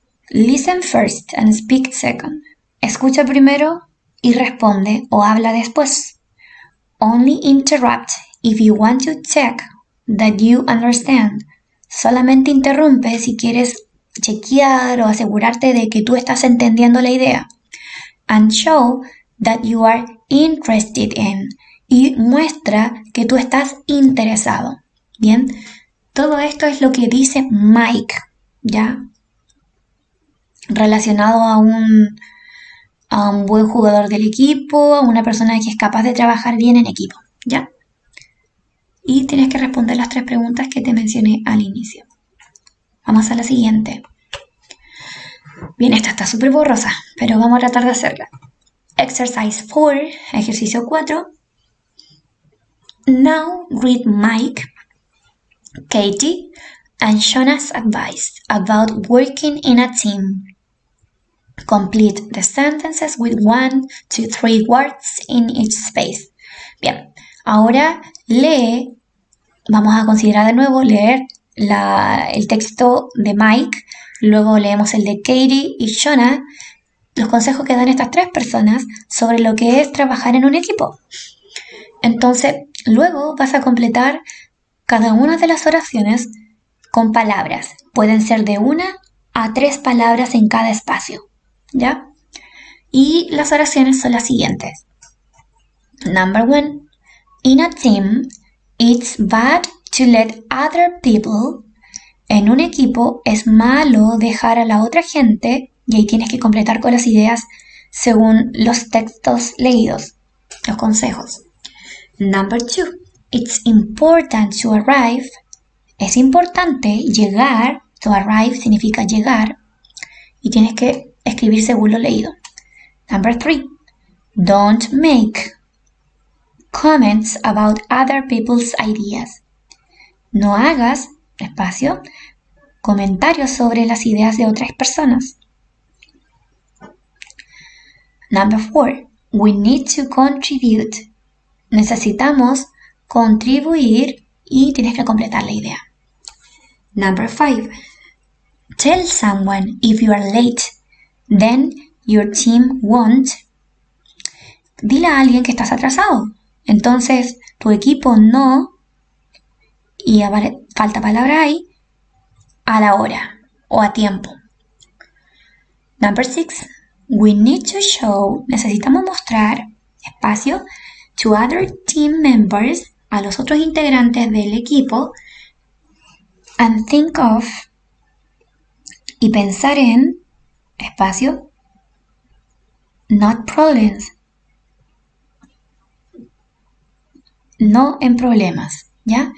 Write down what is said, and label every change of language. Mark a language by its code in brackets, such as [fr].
[en] Listen first and speak second. [es] Escucha primero y responde o habla después. [en] Only interrupt if you want to check that you understand. [es] Solamente interrumpe si quieres chequear o asegurarte de que tú estás entendiendo la idea. [en] And show that you are interested in. [es] Y muestra que tú estás interesado. Bien, todo esto es lo que dice Mike, ¿ya? Relacionado a un buen jugador del equipo, a una persona que es capaz de trabajar bien en equipo, ¿ya? Y tienes que responder las 3 preguntas que te mencioné al inicio. Vamos a la siguiente. Bien, esta está súper borrosa, pero vamos a tratar de hacerla. [en] Exercise 4, [es] ejercicio 4. [en] Now read Mike, Katie, and Shauna's advice about working in a team. Complete the sentences with 1 to 3 words in each space. [es] Bien, ahora lee, vamos a considerar de nuevo leer el texto de Mike, luego leemos el de Katie y Shauna, los consejos que dan estas 3 personas sobre lo que es trabajar en un equipo. Entonces, luego vas a completar cada una de las oraciones con palabras. Pueden ser de 1 a 3 palabras en cada espacio, ¿ya? Y las oraciones son las siguientes. [en] Number 1. In a team, it's bad to let other people. [es] En un equipo es malo dejar a la otra gente, y ahí tienes que completar con las ideas según los textos leídos, los consejos. [en] Number 2. It's important to arrive. [es] Es importante llegar. [en] To arrive [es] significa llegar. Y tienes que escribir según lo leído. [en] Number 3. Don't make comments about other people's ideas. [es] No hagas, espacio, comentarios sobre las ideas de otras personas. [en] Number 4. We need to contribute. [es] Necesitamos contribuir y tienes que completar la idea. [en] Number 5. Tell someone if you are late, then your team won't. [es] Dile a alguien que estás atrasado. Entonces tu equipo no, y falta palabra ahí, a la hora o a tiempo. [en] Number 6. We need to show, [es] necesitamos mostrar, espacio, [en] to other team members, [es] a los otros integrantes del equipo, [en] and think of, [es] y pensar en, espacio, [en] not problems, [es] no en problemas, ¿ya?